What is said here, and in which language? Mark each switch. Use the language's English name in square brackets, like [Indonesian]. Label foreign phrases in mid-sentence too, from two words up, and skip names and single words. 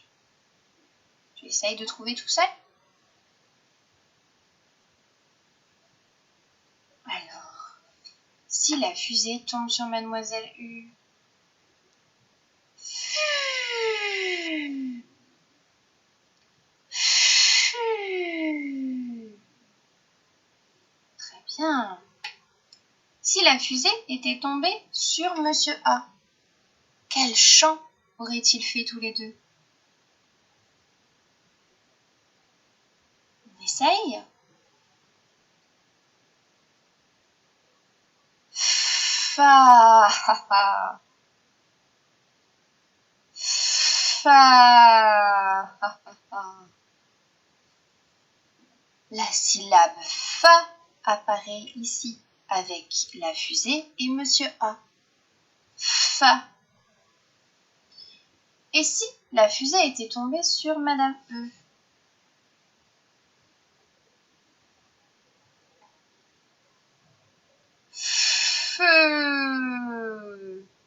[French] Tu essayes de trouver tout seul? Alors, si la fusée tombe sur Mademoiselle U, très bien. Si la fusée était tombée sur Monsieur A, quel chant auraient-ils fait tous les deux? On essaye? Fa, ha, ha. Fa, ha, ha, ha. La syllabe fa apparaît ici avec la fusée et Monsieur A. Fa. Et si la fusée était tombée sur Madame E? Feu.